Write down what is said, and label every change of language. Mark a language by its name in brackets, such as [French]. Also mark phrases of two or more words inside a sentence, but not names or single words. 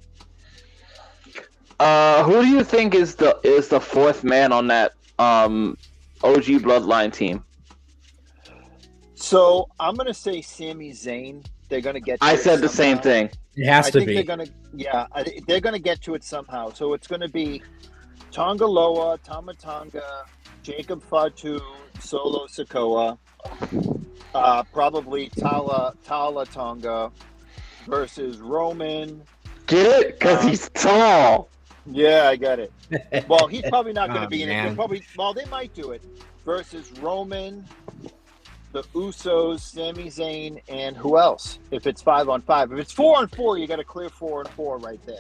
[English] Who do you think is the fourth man on that OG Bloodline team? So I'm gonna say Sami Zayn. They're gonna get. I said the same thing. It has to be. They're gonna get to it somehow. So it's gonna be Tonga Loa, Tama Tonga, Jacob Fatu, Solo Sikoa, probably Tala Tonga versus Roman. Get it? Because he's tall. Yeah, I get it. Well, he's probably not going to be in it. They might do it versus Roman, the Usos, Sami Zayn, and who else? If it's 5-on-5, if it's 4-on-4, you got to clear 4-on-4 right there.